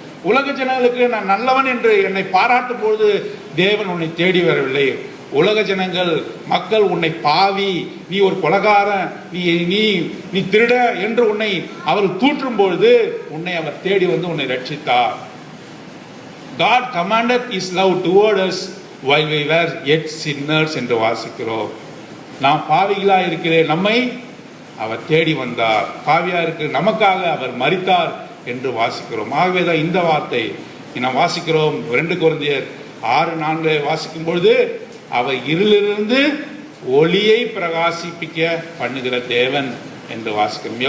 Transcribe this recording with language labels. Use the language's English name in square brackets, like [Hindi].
[Tamil] உலக ஜனங்களுக்கு நான் நல்லவன் என்று என்னை பாராட்டும் போது தேவன் உன்னை தேடி வரவில்லை. உலக ஜனங்கள், மக்கள் உன்னை பாவி, நீ ஒரு கொலைகாரன், நீ திருட என்று உன்னை அவர்கள் தூற்றும் பொழுது உன்னை அவர் தேடி வந்து உன்னை ரட்சித்தார். [English] God commanded his love toward us while we were yet sinners [Tamil] என்று வாசிக்கிறோம். நாம் பாவிகளா இருக்கிறேன், நம்மை அவர் தேடி வந்தார். பாவியா இருக்கிற நமக்காக அவர் மரித்தார் என்று வாசிக்கிறோம். ஆகவேதான் இந்த வார்த்தை நாம் வாசிக்கிறோம். 2 கொரிந்தியர் 6:4 வாசிக்கும் பொழுது அவர் இருளிலிருந்து ஒளியை பிரகாசிப்பிக்க பண்ணுகிற தேவன் என்று வாசிக்கிறோம்.